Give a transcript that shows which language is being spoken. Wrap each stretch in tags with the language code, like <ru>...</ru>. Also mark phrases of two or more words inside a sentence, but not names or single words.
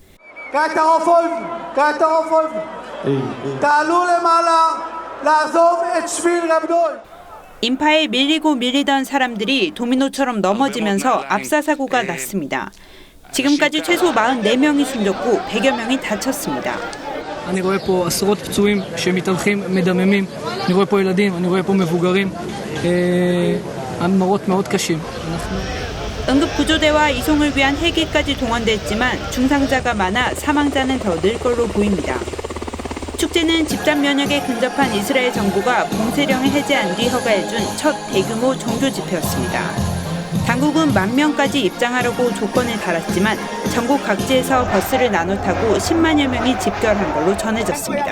<ko>인파에 밀리고 밀리던 사람들이 도미노처럼 넘어지면서 압사사고가 났습니다. 지금까지 최소 44명이 숨졌고 100여 명이 다쳤습니다.</ko> <he>אני רואה פה עשרות פצועים שמתהלכים מדממים, אני רואה פה ילדים, אני רואה פה מבוגרים, המראות מאוד קשים.</he> <ko>응급구조대와 이송을 위한 헬기까지 동원됐지만 중상자가 많아 사망자는 더 늘 걸로 보입니다. 축제는 집단 면역에 근접한 이스라엘 정부가 봉쇄령을 해제한 뒤 허가해준 첫 대규모 종교 집회였습니다. 당국은 10,000명까지 입장하려고 조건을 달았지만 전국 각지에서 버스를 나눠 타고 10만여 명이 집결한 걸로 전해졌습니다.</ko>